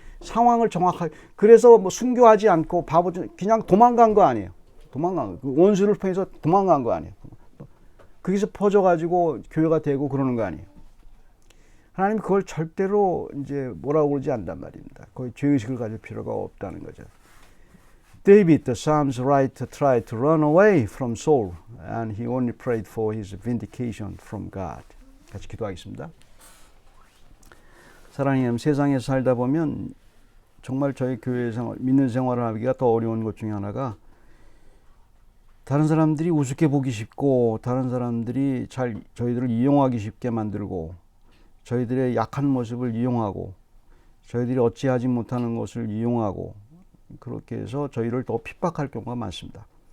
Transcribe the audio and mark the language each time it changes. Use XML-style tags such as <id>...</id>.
<ko>상황을 정확하게, 그래서 뭐 순교하지 않고 그냥 도망간 거 아니에요. 도망간 거. 그 원수를 통해서 도망간 거 아니에요. 거기서 퍼져가지고 교회가 되고 그러는 거 아니에요. 하나님 그걸 절대로 이제 뭐라고 그러지 않단 말입니다. 거의 죄의식을 가질 필요가 없다는 거죠.</ko> <en>David, the Psalms writer, tried to run away from Saul, and he only prayed for his vindication from God.</en> <ko>같이 기도하겠습니다. 사랑하는 하나님, 세상에 살다 보면 정말 저희 교회 생활, 믿는 생활을 하기가 더 어려운 것 중에 하나가, 다른 사람들이 우습게 보기 쉽고, 다른 사람들이 저희들을 이용하기 쉽게 만들고, 저희들의 약한 모습을 이용하고, 저희들이 어찌하지 못하는 것을 이용하고, 그렇게 해서 저희를 더 핍박할 경우가 많습니다.</ko>